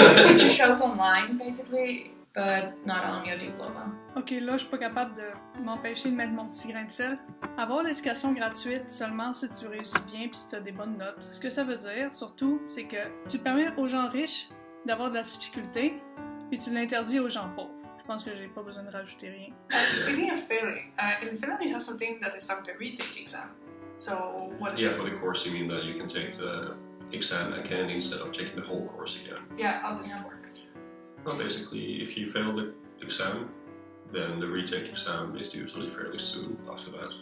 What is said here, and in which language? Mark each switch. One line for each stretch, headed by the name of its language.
English: It just shows online, basically, but not on your diploma.
French: Ok, là, je suis pas capable de m'empêcher de mettre mon petit grain de sel. Avoir l'éducation gratuite seulement si tu réussis bien puis si tu as des bonnes notes. Ce que ça veut dire, surtout, c'est que tu permets aux gens riches d'avoir de la difficulté puis tu l'interdis aux gens pauvres. Je pense que j'ai pas besoin de rajouter rien.
English: Speaking of failing, in Finland you have something that is called the retake exam. So what is it? For the course you mean that you can take the exam again instead of taking the whole course again? Yeah, how does that work? Well, basically, if you fail the exam, then the retake exam is usually fairly soon after that.